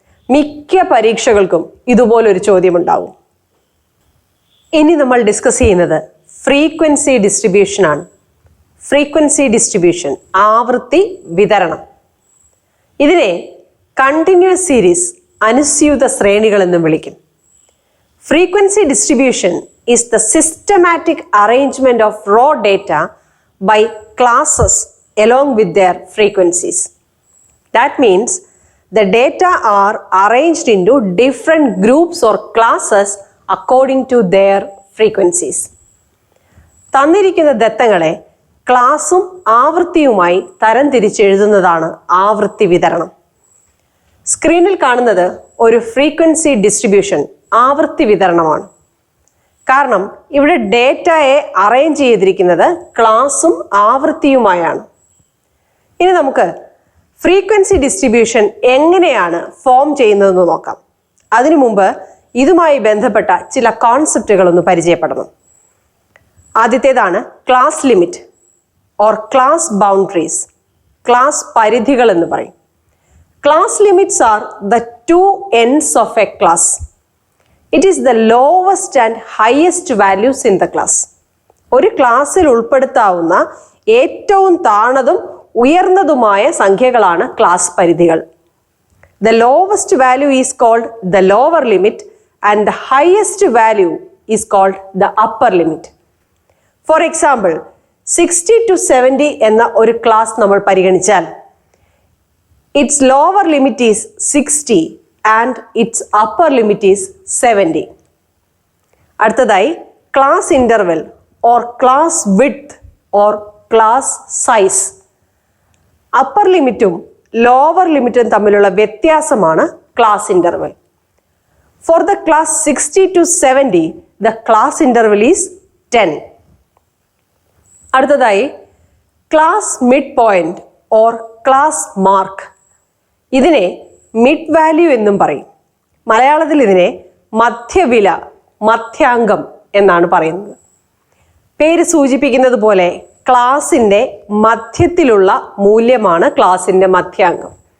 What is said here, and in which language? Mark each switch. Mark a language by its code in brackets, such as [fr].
[ml] മിക്ക പരീക്ഷകൾക്കും ഇതുപോലൊരു ചോദ്യമുണ്ടാവും. ഇനി നമ്മൾ ഡിസ്കസ് ചെയ്യുന്നത് ഫ്രീക്വൻസി ഡിസ്ട്രിബ്യൂഷൻ ആണ്. ഫ്രീക്വൻസി ഡിസ്ട്രിബ്യൂഷൻ, ആവൃത്തി വിതരണം. ഇതിനെ കണ്ടിന്യൂസ് സീരീസ്, അനുസ്യൂത ശ്രേണികൾ എന്നും വിളിക്കും. [en] Frequency distribution is the systematic arrangement of raw data by classes along with their frequencies. That means the data are arranged into different groups or classes according to their frequencies. [ml] തന്നിരിക്കുന്ന ദത്തങ്ങളെ ക്ലാസും ആവൃത്തിയുമായി തരംതിരിച്ചെഴുതുന്നതാണ് ആവൃത്തി വിതരണം. സ്ക്രീനിൽ കാണുന്നത് ഒരു frequency distribution, ആവൃത്തി വിതരണമാണ്. കാരണം ഇവിടെ ഡേറ്റയെ അറേഞ്ച് ചെയ്തിരിക്കുന്നത് ക്ലാസും ആവൃത്തിയുമായാണ്. ഇനി നമുക്ക് ഫ്രീക്വൻസി ഡിസ്ട്രിബ്യൂഷൻ എങ്ങനെയാണ് ഫോം ചെയ്യുന്നതെന്ന് നോക്കാം. അതിനു മുമ്പ് ഇതുമായി ബന്ധപ്പെട്ട ചില കോൺസെപ്റ്റുകളൊന്ന് പരിചയപ്പെടണം. ആദ്യത്തേതാണ് class limit or class boundaries. Class പരിധികൾ എന്ന് പറയും. [en] Class limits are the 2 ends of a class. It is the lowest and highest values in the class. [ml] ഒരു ക്ലാസ്സിൽ ഉൾപ്പെടുത്താവുന്ന ഏറ്റവും താണതും ഉയർന്നതുമായ സംഖ്യകളാണ് ക്ലാസ് പരിധികൾ. [en] The lowest value is called the lower limit and the highest value is called the upper limit. For example, 60 to 70 [ml] എന്ന ഒരു class നമ്മൾ പരിഗണിച്ചാൽ [en] its lower limit is 60 and its upper limit is 70. അടുത്തതായി class interval or class width or class size. [ml] Upper ലിമിറ്റും lower ലിമിറ്റും തമ്മിലുള്ള വ്യത്യാസമാണ് class interval. [en] For the class 60 to 70 the class interval is 10. അടുത്തതായി class mid point or class mark. [ml] ഇതിനെ mid value എന്നും പറയും. മലയാളത്തിൽ ഇതിനെ മധ്യവില, മധ്യാങ്കം എന്നാണ് പറയുന്നത്. പേര് സൂചിപ്പിക്കുന്നത് പോലെ ക്ലാസിൻ്റെ മധ്യത്തിലുള്ള മൂല്യമാണ് ക്ലാസിൻ്റെ മധ്യാങ്കം.